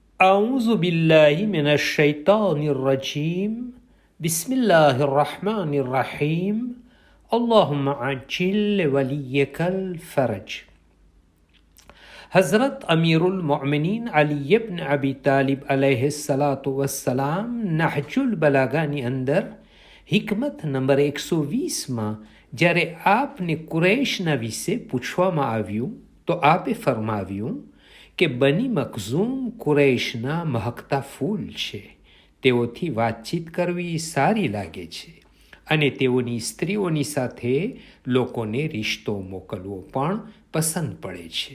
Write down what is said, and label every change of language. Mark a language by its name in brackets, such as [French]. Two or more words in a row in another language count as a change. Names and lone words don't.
[Arabic] أعوذ بالله من الشيطان الرجيم بسم الله الرحمن الرحيم اللهم عجل وليك الفرج. [Gujarati] हज़रत अमीरुल मोमिनीन अली इब्न अबी तालिब [Arabic] عليه الصلاة والسلام [Gujarati] નહજુલ બલાગાની અંદર હિકમત નંબર 120માં જ્યારે આપને કુરૈશના વિશે પૂછવામાં આવ્યું તો આપે ફરમાવ્યું કે બની મખઝૂમ કુરૈશના મહકતા ફૂલ છે. તેઓથી વાતચીત કરવી સારી લાગે છે અને તેઓની સ્ત્રીઓની સાથે લોકોને રિશ્તો મોકલવો પણ પસંદ પડે છે.